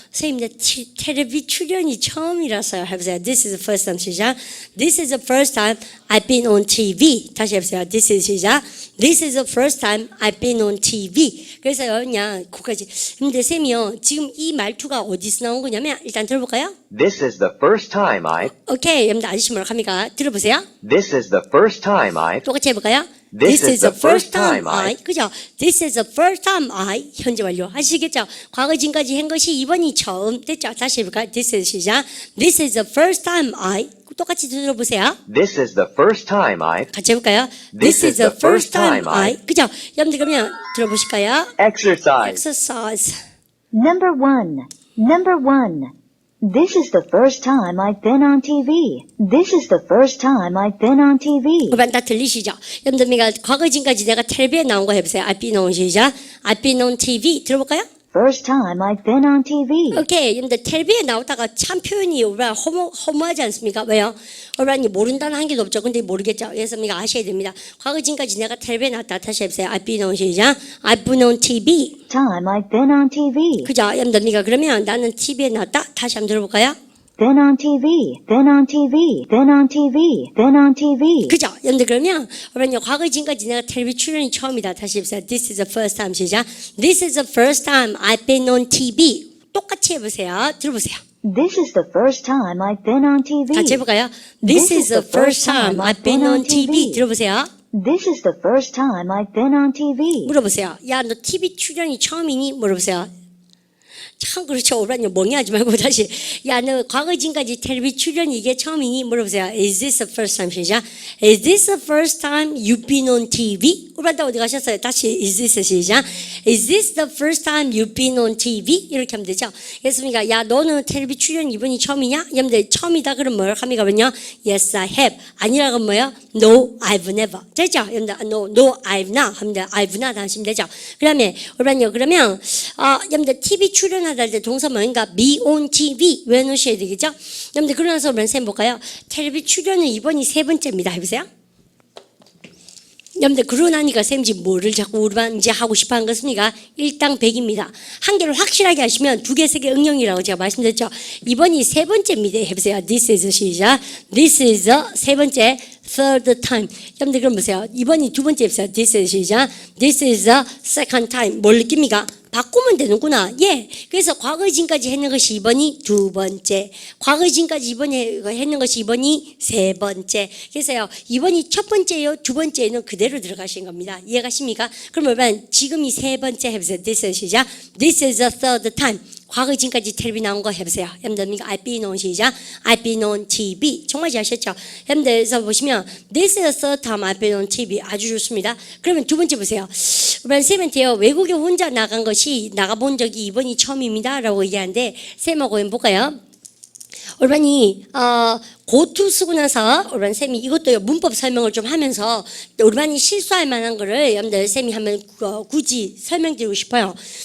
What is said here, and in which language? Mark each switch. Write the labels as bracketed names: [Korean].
[Korean] 선생님 나 텔레비 출연이 처음이라서요. 해보세요. [English] This is the first time. 시작. This is the first time I've been on TV. [Korean] 다시 해보세요. [English] This is [Korean] 시작. [English] This is the first time I've been on TV. [Korean] 그래서요, 그냥 그까지. 근데 쌤이요, 지금 이 말투가 어디서 나온 거냐면 일단 들어볼까요? [English] This is the first time I. [Korean] 오케이, 여러분들 아저씨 뭐라고 합니까? 들어보세요. [English] This is the first time I. [Korean] 똑같이 해볼까요? [English] This is the first time I. 그죠? This is the first time I. [Korean] 현재 완료. 하시겠죠? 과거 지금까지 한 것이 이번이 처음. 됐죠? 다시 해볼까요? [English] This is 시작. This is the first time I. [Korean] 똑같이 들어보세요. [English] This is the first time I. [Korean] 같이 해볼까요? [English] This is the first time I. [Korean] 그죠? 여러분들 그러면 들어보실까요? [English] Exercise. Exercise. Number 1. Number 1. This is the first time I've been on TV. This is the first time I've been on TV. [Korean] 그만 다 들리시죠? 여러분들 내가 과거 지금까지 내가 텔레비에 나온 거 해보세요. [English] I've been on 시작. I've been on TV. [Korean] 들어볼까요? [English] First time I've been on TV. [Korean] 오케이. 근데 텔레비에 나오다가 참 표현이 허무하지 않습니까? 왜요? 여러분이 모른다는 한 개도 없죠. 근데 모르겠죠. 그래서 우리가 아셔야 됩니다. 과거 지금까지 내가 텔레비에 나왔다. 다시 해보세요. [English] I've been on 시작. I've been on TV. Time I've been on TV. [Korean] 그죠? 여러분들 우리가 그러면 나는 TV에 나왔다. 다시 한번 들어볼까요? [English] Been on TV. Been on TV. Been on TV. Been on TV. [Korean] 그죠? 여러분들 그러면 여러분 과거 지금까지 내가 텔레비 출연이 처음이다. 다시 해보세요. [English] This is the first time 시작. This is the first time I've been on TV. [Korean] 똑같이 해보세요. 들어보세요. [English] This is the first time I've been on TV. [Korean] 같이 해볼까요? [English] This is the first time I've been on TV. [Korean] 들어보세요. [English] This is the first time I've been on TV. [Korean] 물어보세요. 야, 너 TV 출연이 처음이니? 물어보세요. 참 그렇죠. 오라니 멍해하지 말고 다시. 야, 너 과거 지금까지 텔레비 출연이 이게 처음이니? 물어보세요. [English] Is this the first time? 시작. Is this the first time you've been on TV? [Korean] 오라다 어디 가셨어요? 다시 [English] is this [Korean] 시작. [English] Is this the first time you've been on TV? [Korean] 이렇게 하면 되죠. 그렇습니까? 야, 너는 텔레비 출연 이번이 처음이냐? 여러분들 처음이다 그럼 뭐라고 합니까? [English] Yes, I have. [Korean] 아니라고 뭐예요? [English] No, I've never. [Korean] 됐죠? [English] 여러분들 no, I've not. [Korean] 합니다. [English] I've not [Korean] 하시면 되죠. 그다음에 오라니요. 그러면 여러분들 TV 출연하다 할 때 동사 뭐인가? [English] be on TV [Korean] 외워놓으셔야 되겠죠? 여러분들 그러나서 우리 쌤 볼까요? 텔레비 출연은 이번이 3번째입니다. 해보세요. 여러분들 그러고 나니까 쌤지 뭐를 자꾸 우리만 이제 하고 싶어 하는 것입니까? 일당 100입니다. 한 개를 확실하게 하시면 2개, 3개 응용이라고 제가 말씀드렸죠. 이번이 3번째입니다. 해보세요. [English] This is [Korean] 시작. [English] This is the 3번째. Third time. [Korean] 여러분들 그럼 보세요. 이번이 2번째 해보세요. [English] This is [Korean] 시작. [English] This is the second time. [Korean] 뭘 느낍니까? 바꾸면 되는구나. 예. 그래서 과거 지금까지 했는 것이 이번이 2번째. 과거 지금까지 이번에 했는 것이 이번이 3번째. 그래서요. 이번이 첫 번째요. 2번째는 그대로 들어가신 겁니다. 이해가십니까? 그럼 여러분 지금이 3번째 해보세요. This is 시작. [English] This is the third time. [Korean] 과거 지금까지 텔레비 나온 거 해보세요. [English] 여러분들 I've been on 시작. I've been on TV. [Korean] 정말 잘하셨죠? 여러분들에서 보시면 [English] This is the third time I've been on TV. [Korean] 아주 좋습니다. 그러면 두 번째 보세요. 우리 쌤한테요. 외국에 혼자 나가본 적이 이번이 처음입니다. 라고 얘기하는데 쌤하고 한번 볼까요? 올반이 고투 쓰고 나서 올반 쌤이 이것도 문법 설명을 좀 하면서 올반이 실수할 만한 거를 여러분들 쌤이 한번 굳이 설명드리고 싶어요.